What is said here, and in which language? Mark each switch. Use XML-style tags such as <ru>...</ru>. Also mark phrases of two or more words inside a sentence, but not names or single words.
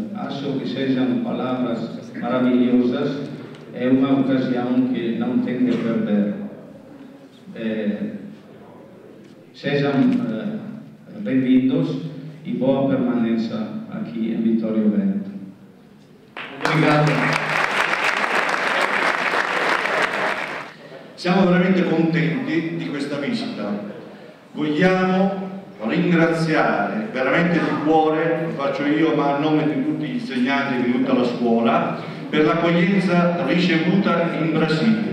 <pt>Acho que sejam palavras maravilhosas, é uma ocasião que não tem que perder. Sejam bem-vindos e boa permanência aqui em Vitória Veneto. Obrigado.</pt> <it>Siamo veramente contenti di questa visita. Vogliamo ringraziare veramente di cuore, lo faccio io ma a nome di tutti gli insegnanti di tutta la scuola, per l'accoglienza ricevuta in Brasile.</it>